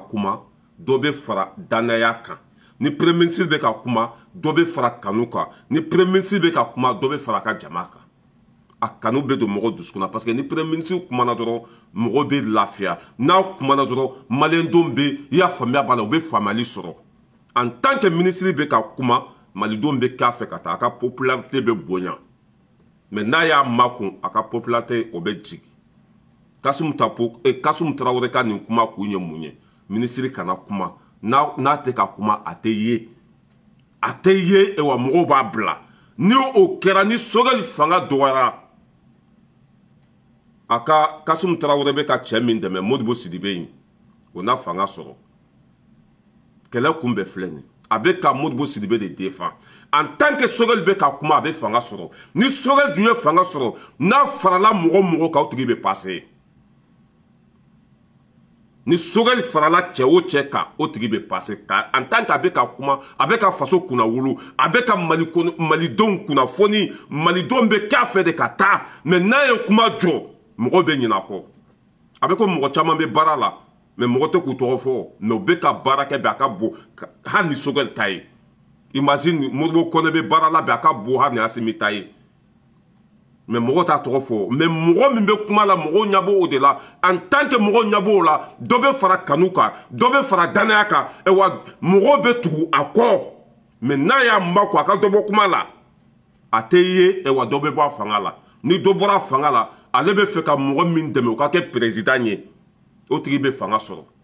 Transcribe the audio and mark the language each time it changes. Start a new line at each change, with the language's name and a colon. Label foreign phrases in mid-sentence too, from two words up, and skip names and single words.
Bambara: kuma dɔ bɛ fara danaya kan ni
French: premier ministre
Bambara: bɛ ka kuma dɔ bɛ fara kanu kan ni
French: premier ministre
Bambara: bɛ ka kuma dɔ bɛ fara a ka jama kan a kanu bɛ don mɔgɔ dusukun na
French: parce que
Bambara: ni
French: premier ministre
Bambara: kumana dɔrɔn mɔgɔ bɛ lafiya n'a kumana dɔrɔn maliyɛndenw bɛ i y'a faamuya b'a la u bɛ faamuyali sɔrɔ
French: en tant que
Bambara: ministre bɛ ka kuma malidenw bɛ k'a fɛ ka taa a ka popularité bɛ bonya mais n'a y'a makun a ka popularité o bɛ jigin Kassoum Traoré ka nin kuma kun ye mun ye ministre kana kuma n'a tɛ ka kuma a tɛ ye wa mɔgɔw b'a bila ni o kɛra ni Sogɛli fanga dɔgɔyara a ka Kassoum Traoré bɛ ka cɛ min dɛmɛ Modibo Sidibe in o n'a fanga sɔrɔ kɛlɛ kun bɛ filɛ nin a bɛ ka Modibo Sidibe de défend
French: en tant que
Bambara: Sogɛli bɛ ka kuma a bɛ fanga sɔrɔ ni Sogɛli dun ye fanga sɔrɔ n'a farala mɔgɔ kan o tigi bɛ passer ni Sogɛli farala cɛ o cɛ kan o tigi bɛ passer
French: en tant que
Bambara: a bɛ ka kuma a bɛ ka faso kunna wolo a bɛ ka malidenw kunnafoni malidenw bɛ k'a fɛ de ka taa mais n'a ye kuma jɔ mɔgɔw bɛ ɲinɛ a kɔ a bɛ ko mɔgɔ caman bɛ baara la mais mɔgɔ tɛ k'u tɔgɔ fɔ mais u bɛ ka baara kɛ bi a ka bon hali ni Sogɛli ta ye imagine Modibo Kɔnɛ bɛ baara la bi a ka bon hali ni Asimi ta ye mais mɔgɔ t'a tɔgɔ fɔ mais mɔgɔ min bɛ kuma la mɔgɔw ɲɛ b'o de la
French: en tant que
Bambara: mɔgɔw ɲɛ b'o la dɔ bɛ fara kanu kan dɔ bɛ fara danaya kan wa mɔgɔw bɛ tugu a kɔ mais n'a y'a makun a ka dɔ bɔ kuma la a tɛ ye wa dɔ bɛ bɔ a fanga la ni dɔ bɔra a fanga la ale bɛ fɛ ka mɔgɔ min dɛmɛ o ka kɛ président ye o tigi bɛ fanga sɔrɔ